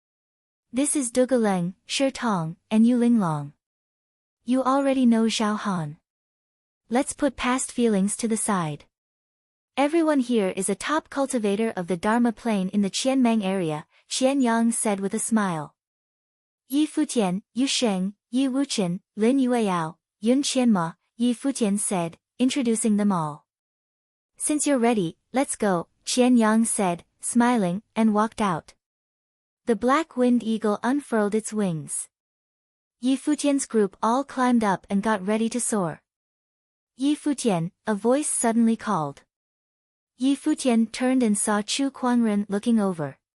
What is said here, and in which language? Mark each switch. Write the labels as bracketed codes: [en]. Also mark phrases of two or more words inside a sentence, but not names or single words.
[en] This is Du Guleng, Shi Tong, and Yu Linglong. You already know Zhao Han. Let's put past feelings to the side. Everyone here is a top cultivator of the Dharma plane in the Qianmeng area, Qian Yang said with a smile. Yi Futian, Yu Sheng, Yi Wuchen, Lin Yueyao, Yun Qianma, Yi Futian said, introducing them all. Since you're ready, let's go, Qian Yang said, smiling, and walked out. The black winged eagle unfurled its wings. Yi Futian's group all climbed up and got ready to soar. Yi Futian, a voice suddenly called. Yi Futian turned and saw Chu Kuangren looking over.